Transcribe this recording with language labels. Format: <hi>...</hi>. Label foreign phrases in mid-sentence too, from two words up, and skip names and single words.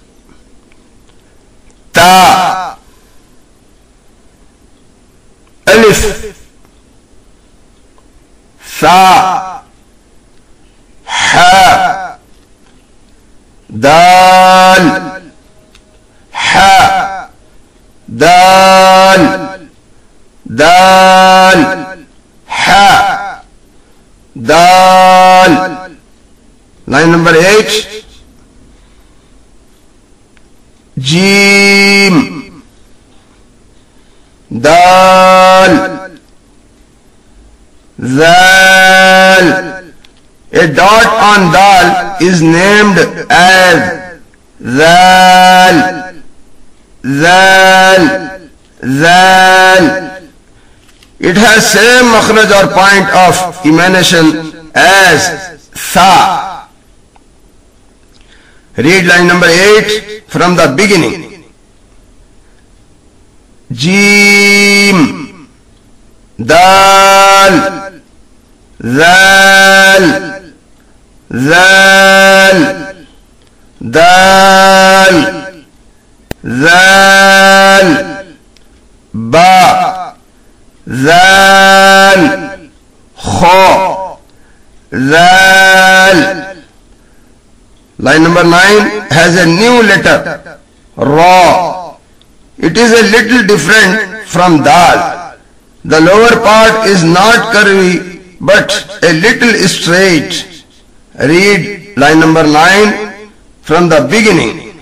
<ar>Ta, alif, tha, ha, dal, ha, dal, dal, ha, dal.</ar> <en>Line number 8,</en> <ar>jim, dal, zal.</ar> <en>A dot on dal is named as</en> <ar>zal, zal, zal.</ar> <en>It has same makhraj or point of emanation as tha. Read line number 8 from the beginning.</en> <ar>Jim, Dal, Zal, Zal, Dal, Zal, Ba, Zal, Kha, Zal.</ar> <en>Line number 9 has a new letter, Ra. It is a little different from Dal. The lower part is not curvy but a little straight. Read line number 9 from the beginning.</en>